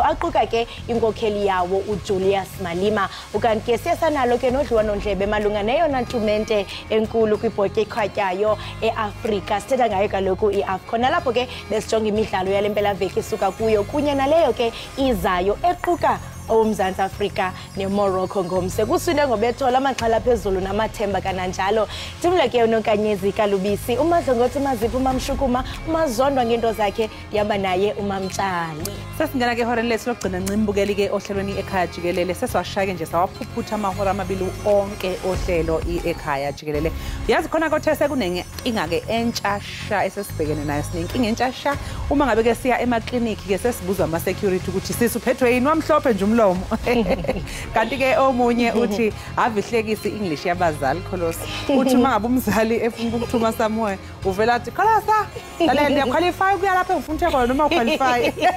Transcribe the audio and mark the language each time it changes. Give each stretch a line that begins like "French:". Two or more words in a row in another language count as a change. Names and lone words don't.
Xhosa: aquka ke inkokheli yawo uJulius Malema ukanti ke siyasanalo ke nodliwanondlebe malunga neyona ntumente enkulu kwibhotyi ekhatyayo eAfrika sithetha ngayo kaloku iAfcon nalapho ke besijonga imidlalo yale mpelaveki isuka kuyo kunye naleyo ke izayo equka oMzantsi Afrika neMorocco ngomse kuswile ngobethola amaxhala phezulu namathemba kananjalo timle ke unonkanyezi kalubisi umadlongothi maziphi umamshukuma umazondwa ngento zakhe yaba naye umamtshali
Zulu: sesingena ke horeni lethu lokugcina ncimbukeli ke ohlelweni Ekhaya Jikelele sesiwashaya nje sawaphuphutha amahora amabili onke ohlelo iEkhaya Jikelele yazi khona kothese kunenkinga ke entshasha esesibhekene nayo sinenkinga entshasha uma ngabe ke siya emakliniki ke sesibuzwa ama security ukuthi sisuphethwe yini wamhlophe nje umlomo kanti ke omunye uthi avihlekisi English yabazali Kholosi uthi mangabe umzali efuna ukuthuma samoya uvela athi Kholosa lalela ndiyaqualify kuya lapha ngifuna utheko noma uqualify